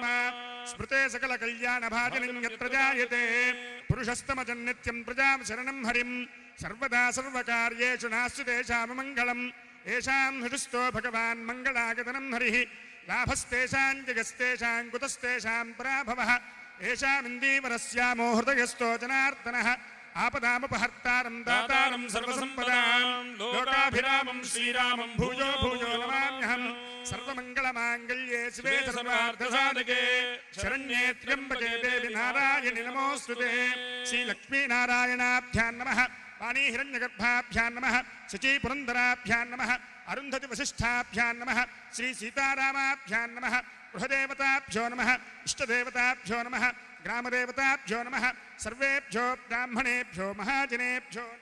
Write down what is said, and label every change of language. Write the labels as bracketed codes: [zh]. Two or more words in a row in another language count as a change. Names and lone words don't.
[sa] स्मृते सकलकल्याणभाजनं यत्र जायते पुरुषस्तमजन्नित्यं प्रजां शरणं हरिं. सर्वदा सर्वकार्येषु नास्ति तेषाममङ्गलम्. येषां हृदिस्थो भगवान् मङ्गलागतनं हरिः. लाभस्तेषां जगस्तेषां कुतस्तेषां पराभवः. ఏషామిందీవరస్యామో హృదయస్థో జనార్దనః ఆపదాముపహర్తారం దాతారం సర్వసంపదాం లోకాభిరామం శ్రీరామం భూయో భూయో నమామ్యహం సర్వమంగళమాంగళ్యే శివే సర్వార్థసాధకే శరణ్యే త్ర్యంబకే దేవి నారాయణి నమోస్తుతే శ్రీలక్ష్మీనారాయణాభ్యాం నమః వాణీ హిరణ్యగర్భాభ్యాం నమః శచీపురందరాభ్యాం నమః అరుంధతి వశిష్ఠాభ్యాం నమః శ్రీ సీతారామాభ్యాం నమః గృహదేవతాభ్యో నమః ఇష్టదేవతాభ్యో నమః గ్రామదేవతాభ్యో నమః సర్వేభ్యో బ్రాహ్మణేభ్యో మహాజనేభ్యో